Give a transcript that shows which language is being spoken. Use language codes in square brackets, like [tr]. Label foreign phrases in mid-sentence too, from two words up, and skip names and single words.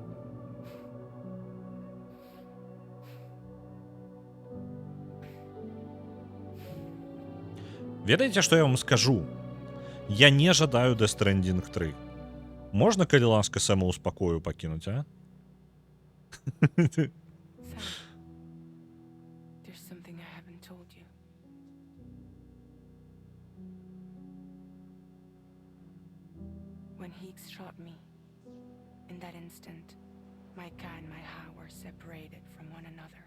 [be] Ведаеце, што я вам скажу? Я не жадаю Death Stranding 3. Можна, калі ласка, Сэма ў спакою пакінуць, а? [en] Sam, there's something I haven't told you. When Heeks shot me, in that instant, my Ka and my Ha were separated from one another.